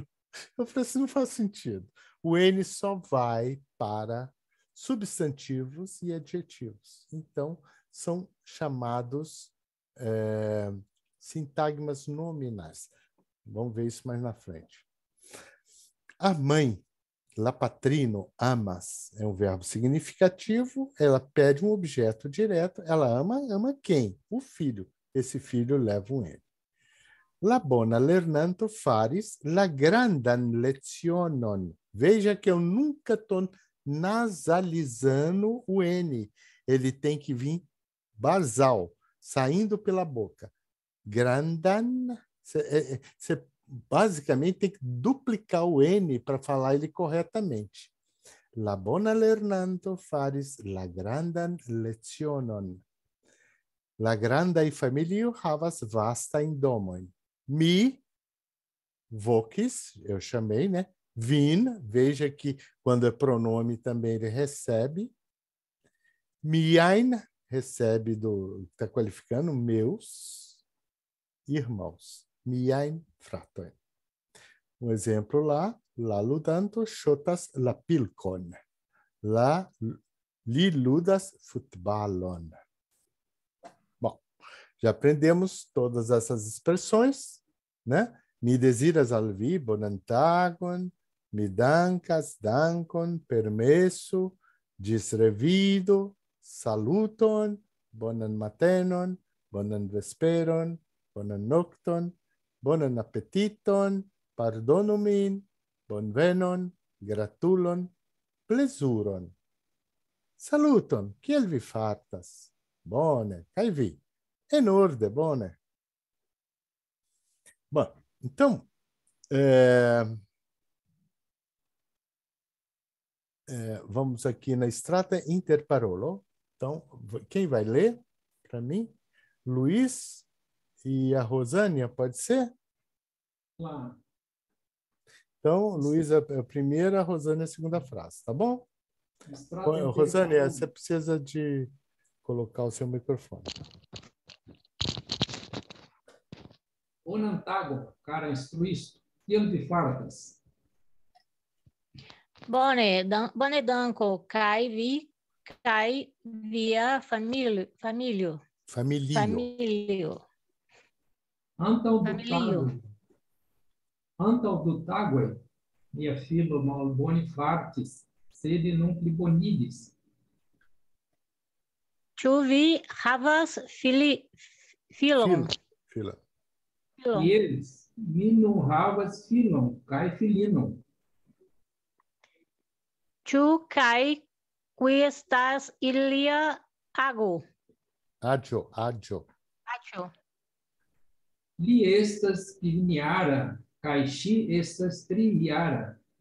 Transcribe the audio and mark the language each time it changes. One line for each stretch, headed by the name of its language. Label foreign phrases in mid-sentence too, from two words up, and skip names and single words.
Portuguese: Eu falei assim, não faz sentido. O N só vai para substantivos e adjetivos. Então, são chamados sintagmas nominais. Vamos ver isso mais na frente. A mãe,
Esperanto: la patrino, amas,
Portuguese: é um verbo significativo, ela pede um objeto direto, ela ama quem? O filho. Esse filho leva um N.
Esperanto: La bona lernanto faris la grandan lecionon.
Portuguese: Veja que eu nunca estou nasalizando o N. Ele tem que vir basal, saindo pela boca. Grandan, você basicamente tem que duplicar o N para falar ele corretamente.
Esperanto: La bona lernanto faris la grandan lecionon. La grandaj familio havas vastajn domojn. Mi vocis,
Portuguese: eu chamei, né? Vin, veja que quando é pronome também ele recebe. Miain, recebe está qualificando, meus irmãos.
Esperanto: Miain fratoj.
Portuguese: Um exemplo lá,
Esperanto: la ludanto ŝotas la pilkon. Li ludas futbalon.
Portuguese: Bom, já aprendemos todas essas expressões, né?
Esperanto: Mi desiras al vi bonan tagon, mi dankas dankon, permesso, ĝis revido, saluton, bonan matenon, bonan vesperon, bonan nokton, bonan apetiton, pardonu min, bonvenon, gratulon, plezuron. Saluton, kiel vi fartas? Bone, kaj vi? En orde, bone.
Portuguese: Bom, então, É, vamos aqui na Strata Interparolo. Então, quem vai ler para mim? Luiz e a Rosânia, pode ser? Claro. Então, Luiz é a primeira, a Rosânia é a segunda frase, tá bom? Rosânia, você precisa de colocar o seu microfone.
Esperanto: Onantago, cara instruisto, kiel vi fartas? Bone danko, kai via familio. Familio. Familio. Antaŭ du tagoj, mia filo malbone fartis, sed nun plibonigis. Ĉu vi havas filon? Fila.
Portuguese: Eles,
Esperanto: mi nun havas filon kaj filinon. Ĉu kaj qui estas ilia ago? Aĝo. Aĉo. Li estas kvinjara, kaj ŝi estas trijara.